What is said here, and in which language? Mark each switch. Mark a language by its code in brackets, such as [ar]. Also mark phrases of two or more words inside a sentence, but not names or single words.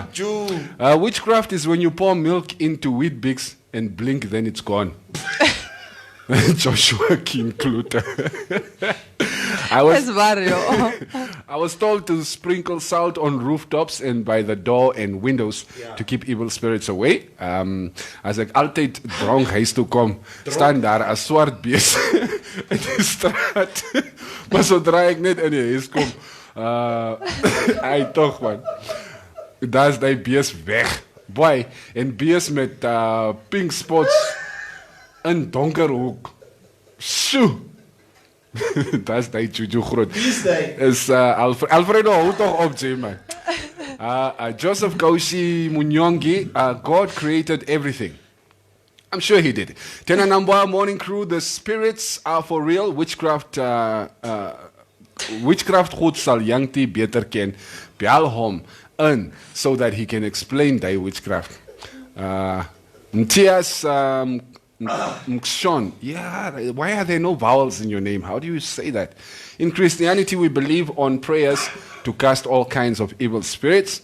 [en] Witchcraft is when you pour milk into wheat bix and blink, then it's gone. Joshua King Kluter. That's Mario. I was told to sprinkle salt on rooftops and by the door and windows to keep evil spirits away. [af] As ek altyd dronk huis toe kom, staan daar 'n swart bees in die straat. Maar sodra ek net in die huis kom, hy tog man. Daar's die bees weg. Boy, en bees met [en] pink spots [af] in donker hoek. Sjoe. That's die Juju groot. Wie's die? Is Alfredo, hou toch op, Jay, man. [en] Joseph Koshi Munyongi, God created everything. I'm sure he did. Tena Nambwa morning crew, the spirits are for real. [af] Witchcraft goed sal Yangti beter ken. Bel hom in [en] so that he can explain die witchcraft. Mtias Mkshon. Yeah, why are there no vowels in your name? How do you say that? In Christianity, we believe on prayers to cast all kinds of evil spirits.